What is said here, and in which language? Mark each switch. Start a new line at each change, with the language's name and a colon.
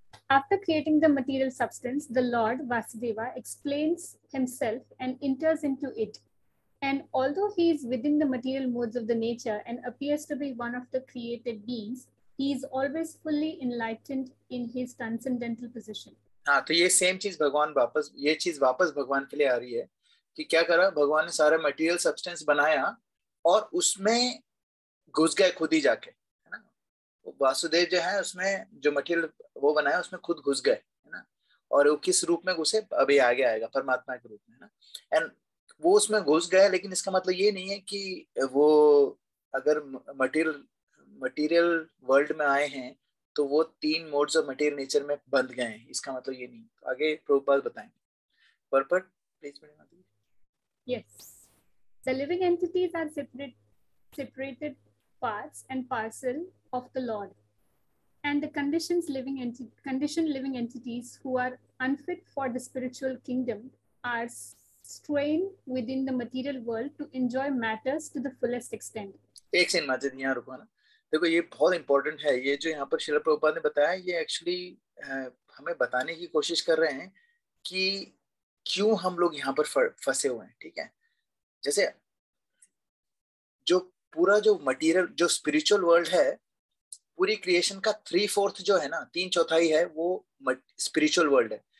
English: After creating the material substance, the Lord Vasudeva explains himself and enters into it. And although he is within the material modes of the nature and appears to be one of the created beings, he is always fully enlightened in his transcendental position.
Hindi: हाँ, तो ये same चीज वापस भगवान के लिए आ रही है कि क्या करा भगवान ने, सारा मटेरियल सब्सटेंस बनाया और उसमें घुस गए खुद ही जाके, है ना। वासुदेव जो है उसमें जो मटेरियल वो बनाया उसमें खुद घुस गए, है ना। और वो किस रूप में घुसे, अभी आगे आएगा, परमात्मा के रूप में, है ना। एंड वो उसमें घुस गए, लेकिन इसका मतलब ये नहीं है कि वो अगर मटेरियल वर्ल्ड में आए हैं तो वो 3 मोड्स ऑफ मटेरियल नेचर में बंध गए हैं, इसका मतलब ये नहीं। आगे प्रभुपाद बताएंगे। Purport please.
English: Yes, the living entities are separated parts and parcel of the Lord, and the conditioned living entities who are unfit for the spiritual kingdom are strained within the material world to enjoy matters to the fullest extent.
Hindi: एक second Majid, यहाँ रुको ना। देखो ये बहुत important है, ये जो यहाँ पर श्रील प्रभुपाद ने बताया, ये एक्चुअली हमें बताने की कोशिश कर रहे हैं कि क्यों हम लोग यहाँ पर फंसे हुए हैं, ठीक है। जैसे जो पूरा जो मटेरियल, जो स्पिरिचुअल वर्ल्ड है, पूरी क्रिएशन का 3/4 जो है ना, 3/4 है वो स्पिरिचुअल वर्ल्ड है।